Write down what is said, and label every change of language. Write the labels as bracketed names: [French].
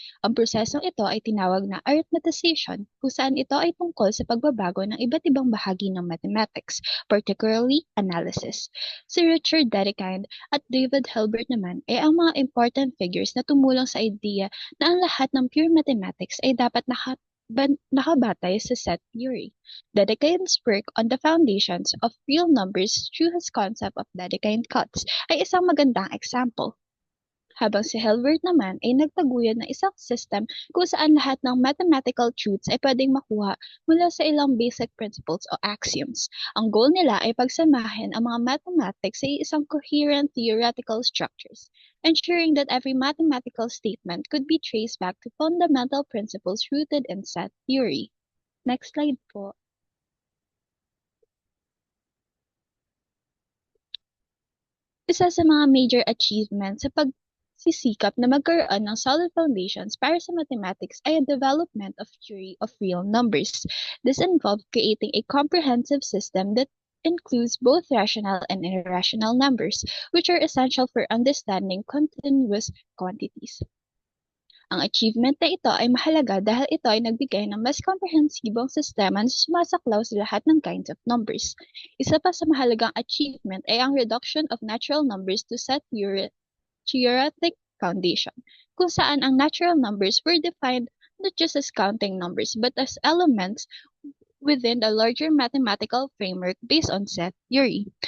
[Filipino] Ang prosesong ito ay tinawag na arithmetization, kung saan ito ay tungkol sa pagbabago ng iba't ibang bahagi ng mathematics, [English] particularly analysis. [Filipino] Si Richard Dedekind at David Hilbert naman ay ang mga [English] important figures [Filipino] na tumulong sa idea na ang lahat ng pure mathematics ay dapat nakabatay sa set theory. [English] Dedekind's work on the foundations of real numbers through his concept of Dedekind cuts [Filipino] ay isang magandang [English] example. [Filipino] Habang si Hilbert naman ay nagtaguyod ng isang system kung saan lahat ng mathematical truths ay pwedeng makuha mula sa ilang basic principles o axioms. Ang goal nila ay pagsamahin ang mga mathematics sa isang [English] coherent theoretical structures, ensuring that every mathematical statement could be traced back to fundamental principles rooted in set theory. Next slide po. [Filipino] Isa sa mga major achievements sa pagsisikap na magkaroon ng solid foundations para sa mathematics ay ang development of theory of real numbers. [English] This involved creating a comprehensive system that includes both rational and irrational numbers, which are essential for understanding continuous quantities. [Filipino] Ang achievement na ito ay mahalaga dahil ito ay nagbigay ng mas komprehensibong sistema na sumasaklaw sa lahat ng kinds of numbers. Isa pa sa mahalagang achievement ay ang [English] reduction of natural numbers to set theoretic foundation, [Filipino] kung saan ang [English] natural numbers were defined not just as counting numbers but as elements within a larger mathematical framework based on set theory.